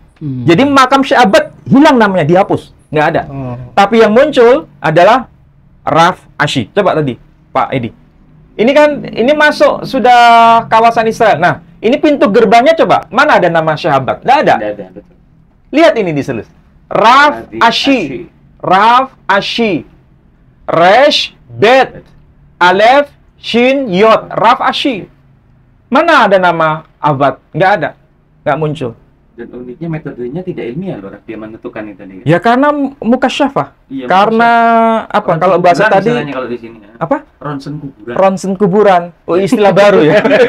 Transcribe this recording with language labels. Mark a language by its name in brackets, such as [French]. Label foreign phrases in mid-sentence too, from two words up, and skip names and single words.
[Indonesian] Jadi makam Syekh Abbad hilang namanya, dihapus, nggak ada. Tapi yang muncul adalah Raf Ashi. Coba tadi Pak Edi. Ini kan ini masuk sudah kawasan Israel. Nah, ini pintu gerbangnya coba. Mana ada nama Syekh Abbad? Nggak ada. Betul. Lihat ini di selus. Raf Ashi. Raf Ashi. [Hebrew] ריש בית, אלף, שין, יוד, Raf Ashi. [Indonesian] Mana ada nama Abbad? Nggak ada. Nggak muncul. Dan uniknya metodenya tidak ilmiah loh, dia menentukan itu nih. Ya karena mukasyafah. Karena apa? Kalau bahasa tadi kalau di sini, ya. Apa? Ronsen kuburan. Ronsen kuburan. Oh, istilah baru ya.